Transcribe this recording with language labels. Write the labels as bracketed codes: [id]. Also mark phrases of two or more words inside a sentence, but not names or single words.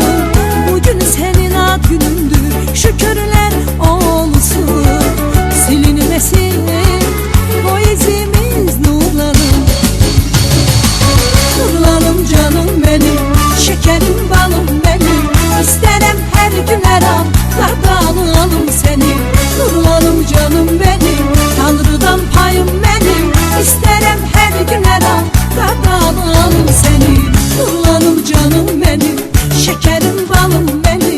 [tr] Bugün senin ad günündür, şükürler olsun. Silinmesin o izimiz nurlanır. Nurlanım canım benim, şekerim balım benim. [az] İstərəm hər gün hər an qardan alım səni. [tr] Nurlanım canım benim, Tanrıdan payım benim. [az] İstərəm hər gün hər an qardan alım səni. [tr] Nurlanım canım benim, şekerim balım benim.